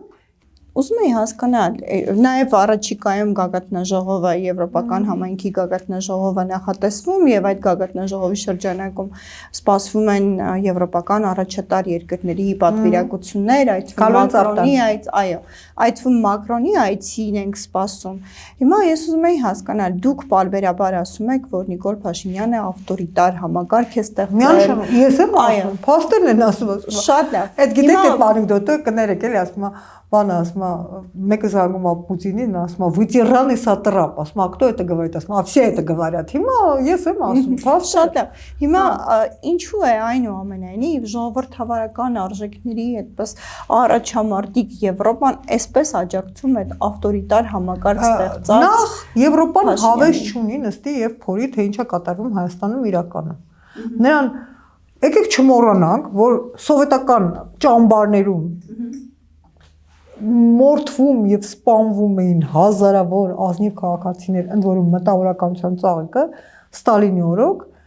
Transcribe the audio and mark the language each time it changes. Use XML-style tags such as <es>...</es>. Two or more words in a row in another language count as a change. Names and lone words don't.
<hy>Ուզում եի հասկանալ, նաև առաջիկայում գագաթնաժողովը, Եվրոպական համայնքի գագաթնաժողովը նախատեսվում եւ այդ գագաթնաժողովի շրջանակում սպասվում են եվրոպական առաջատար երկրների պատվիրակություններ, այդ Մակրոնի այցին ենք սպասում։ Հիմա ես ուզում եի հասկանալ, դուք պարբերաբար ասում եք, որ Նիկոլ Փաշինյանը ավտորիտար համակարգ է ստեղծել։ Ես եմ ասում, փաստերն են ասում։ Շատ լավ։ Այդ գիտեք այդ անեկդոտը կներեք, էլի ասում բանը ասում մեկը զանգում է Պուտինին, ասում է</hy> <ru>«Вы са трап»,</ru> <hy>ասում է</hy> <ru>«Кто это говорит»,</ru> <hy>ասում է</hy> <ru>«Все это говорят»։</ru> <hy>Հիմա ես եմ ասում, շատ լավ։ Հիմա ինչու է այնուամենայնիվ ժողովրդավարական արժեքների այդպես առաջամարտիկ Եվրոպան այսպես աջակցում այդ ավտորիտար համակարգ ստեղծած։ Նախ Եվրոպան հավես չունի նստի եւ փորի թե ինչա կատարվում Հայաստանում իրականում։ Նրան եկեք չմոռանանք, որ սովետական ճամբարներում մորթվում եւ սպանվում էին հազարավոր ազնիվ քաղաքացիներ, ընդ որում մտավորականության ծաղիկը Ստալինի օրոք,</hy>